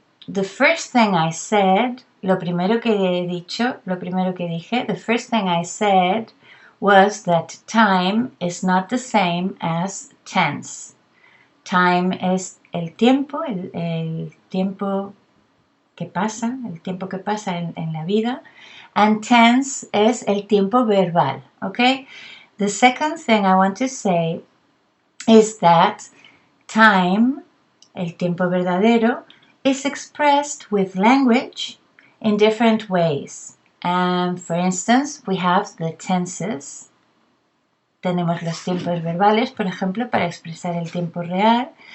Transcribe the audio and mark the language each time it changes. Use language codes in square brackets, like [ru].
[en] The first thing I said, [es] lo primero que dije, [en] the first thing I said was that time is not the same as tense. [es] Time es el tiempo, el tiempo que pasa, en la vida, and tense es el tiempo verbal, okay? [en] The second thing I want to say is that time, [es] el tiempo verdadero, [en] is expressed with language in different ways. For instance, we have the tenses. [es] Tenemos los tiempos verbales, por ejemplo, para expresar el tiempo real.